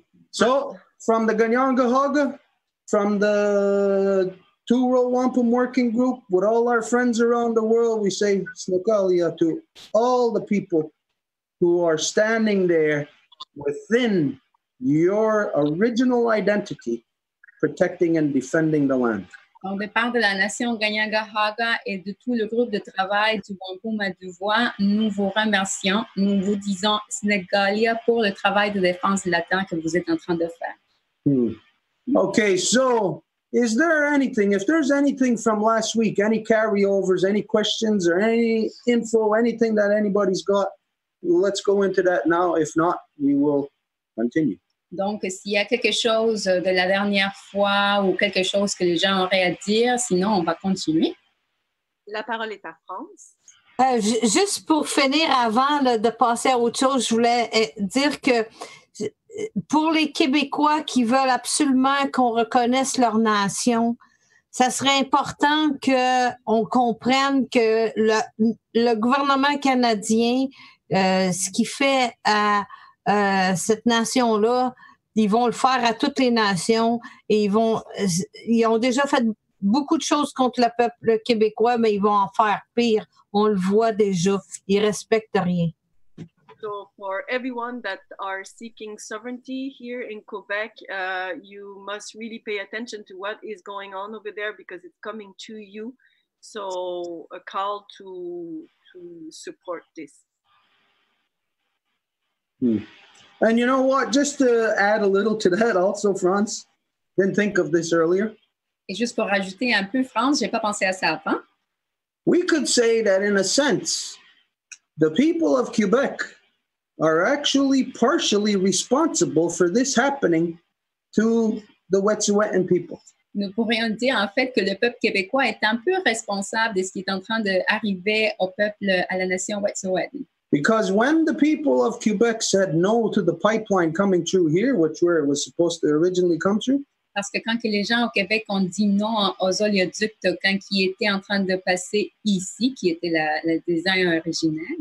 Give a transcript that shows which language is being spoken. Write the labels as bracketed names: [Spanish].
[English] So, from the Ganyangahaga, from the Two-Row Wampum Working Group, with all our friends around the world, we say Snekalia to all the people who are standing there within your original identity, protecting and defending the land. [French] Donc, de part de la nation Ganyangahaga et de tout le groupe de travail du Wampum à deux voix, nous vous remercions. Nous vous disons Snegalia pour le travail de défense de la terre que vous êtes en train de faire. [English] Okay, so is there anything, if there's anything from last week, any carryovers, any questions or any info, anything that anybody's got, let's go into that now. If not, we will continue. [French] Donc, s'il y a quelque chose de la dernière fois ou quelque chose que les gens auraient à dire, sinon, on va continuer. La parole est à France. Juste pour finir, avant de passer à autre chose, je voulais dire que pour les Québécois qui veulent absolument qu'on reconnaisse leur nation, ça serait important qu'on comprenne que le gouvernement canadien, ce qu'il fait à cette nation-là, ils vont le faire à toutes les nations et ils ont déjà fait beaucoup de choses contre le peuple québécois, mais ils vont en faire pire. On le voit déjà. Ils respectent rien. [English] So for everyone that are seeking sovereignty here in Quebec, you must really pay attention to what is going on over there because it's coming to you. So a call to support this. And you know what? Just to add a little to that also, France, didn't think of this earlier. [French] Et juste pour rajouter un peu, France, j'ai pas pensé à ça avant. [English] We could say that in a sense, the people of Quebec are actually partially responsible for this happening to the Wet'suwet'en people. [French] Nous pourrions dire en fait que le peuple québécois est un peu responsable de ce qui est en train d'arriver au peuple, à la nation Wet'suwet'en. [English] Because when the people of Quebec said no to the pipeline coming through here, where it was supposed to originally come through, [French] parce que quand que les gens au Québec ont dit non aux oléoducs quand qui était en train de passer ici, qui était le design originel,